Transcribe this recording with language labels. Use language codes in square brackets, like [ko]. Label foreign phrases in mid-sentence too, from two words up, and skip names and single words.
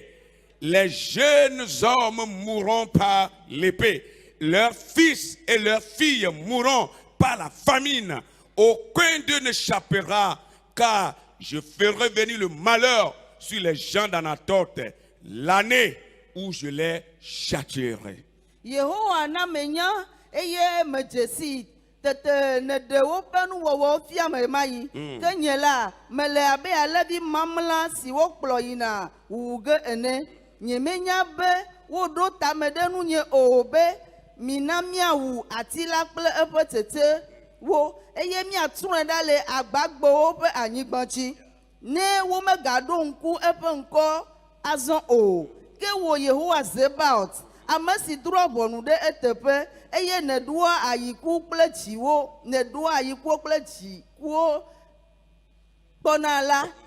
[fr] Les jeunes hommes mourront par l'épée. Leurs fils et leurs filles mourront par la famine. Aucun d'eux n'échappera, car je ferai venir le malheur sur les gens d'Anatote l'année où je les châtierai. [ee] Tete ne de woƒe nuwɔwɔ fia me ma yi ke nye la mele abe alẽvi mamla si wokplɔ yina wu ge ene nyemenya be woɖo tame ɖe nu nye o be mina miawu ati la kple eƒe tete wo eye miatrɔe ɖa le agbagbewo ƒe anyigba dzi ne womegaɖo ŋku eƒe ŋkɔ azɔ o ke wo Yehowa Zebaot ame si drɔ ʋɔnu ɖe eteƒe eye neɖoa ayiku kple dziwo neɖoa ayikuwo kple dzikuwo kpɔna la